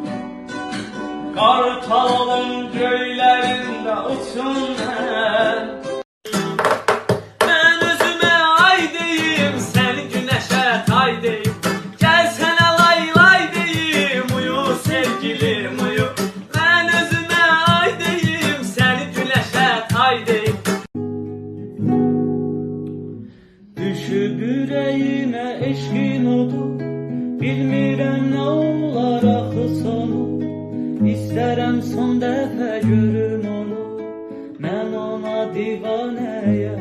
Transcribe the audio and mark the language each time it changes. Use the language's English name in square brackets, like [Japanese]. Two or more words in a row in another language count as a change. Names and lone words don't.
[Azerbaijani] Qartalım göylərində uçun mən. [Turkish] Ben özüme ay deyim, sen güneşe tay deyim. Gel sana lay lay deyim, uyu sevgilim uyu. Ben özüme ay deyim, sen güneşe tay deyim. [Azerbaijani] Düşüb ürəyimə eşqin odu, bilmirəm nə olar axı sonu. İstərəm son dəfə görüm onu, mən ona divanəyəm.